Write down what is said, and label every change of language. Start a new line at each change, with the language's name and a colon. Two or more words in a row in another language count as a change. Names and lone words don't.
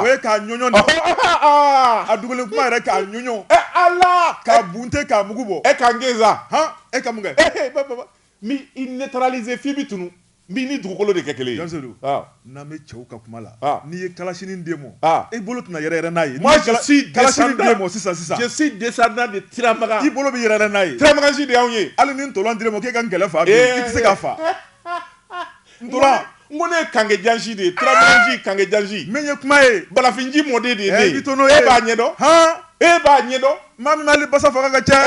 Bambara: o ye k'a ɲɔɲɔ de a dugulen kuma yɛrɛ k'a ɲɔɲɔ Ala k'a bunte k'a mugu bɔ e ka n gɛn sa e ka mun kɛ mi i neutraliser f'i bi tunu mi ni dugukolo de kɛ kelen ye Jansedu n'an bɛ cɛw ka kuma la n'i ye kalasinin d'e ma e bolo tɛna yɛrɛ n'a ye
French: moi je suis
Bambara: kalasinin d'e ma sisan
French: je suis descendant de Tiramaga
Bambara: i bolo bɛ yɛrɛ n'a ye Tiramagasi de y'anw ye hali ni ntolan dir'e ma k'e ka n kɛlɛ fa bi i tɛ se k'a fa ntolan n ko ne ye Kange Jansi de ye Tiramagasi Kange Jansi min ye kuma ye Balafinji mɔden de ye ne ye i to n'o ye e b'a ɲɛdɔn e b'a ɲɛdɔn maa min b'ale basa faga ka ca